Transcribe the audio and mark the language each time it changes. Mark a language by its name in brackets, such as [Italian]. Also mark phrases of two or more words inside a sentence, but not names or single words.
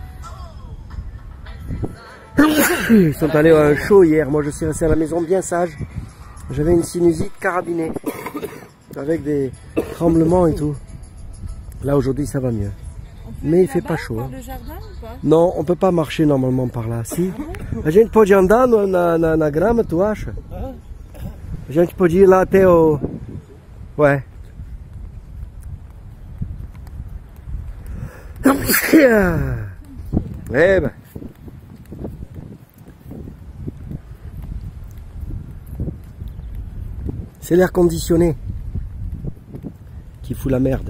[French] Ils sont allés à un show hier. Moi, je suis resté à la maison bien sage. J'avais une sinusite carabinée avec des tremblements et tout. Là, aujourd'hui, ça va mieux. Mais il fait pas chaud. Le jardin ou pas? Non, on peut pas marcher normalement par là. Si. [Portuguese] A gente pode andar na grama, tu acha? A gente pode ir lá até o... [French] Ouais. Eh ben. C'est l'air conditionné qui fout la merde.